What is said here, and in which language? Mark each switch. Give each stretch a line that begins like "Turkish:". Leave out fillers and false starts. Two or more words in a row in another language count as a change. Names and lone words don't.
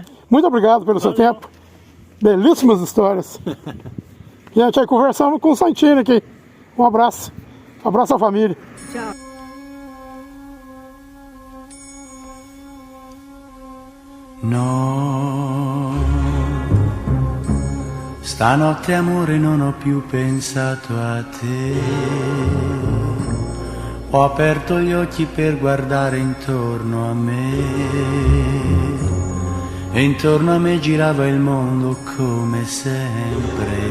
Portuguese: Muito obrigado pelo seu tempo. Belíssimas histórias. Gente, aí conversamos com o Santini aqui. Um abraço. Um abraço à família. Tchau.
Italian: No, stanotte amore non ho più pensato a te. Ho aperto gli occhi per guardare intorno a me e intorno a me girava il mondo come sempre.